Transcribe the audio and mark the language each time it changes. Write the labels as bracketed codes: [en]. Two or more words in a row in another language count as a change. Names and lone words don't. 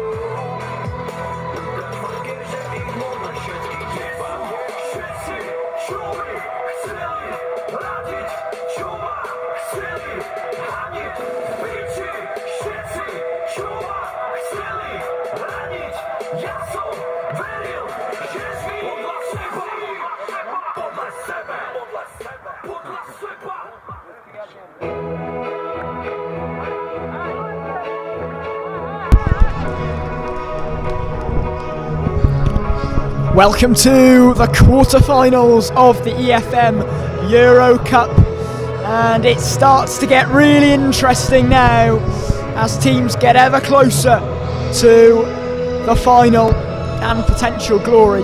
[sk] Všetci, čo mi chceli radiť, čo ma chceli haniť. Piči, všetci, čo ma chceli raniť. Ja som veril, že žví podľa seba, podľa seba, podľa seba, podľa seba. [en] Welcome to the quarterfinals of the E.M.F Eurocup, and it starts to get really interesting now as teams get ever closer to the final and potential glory.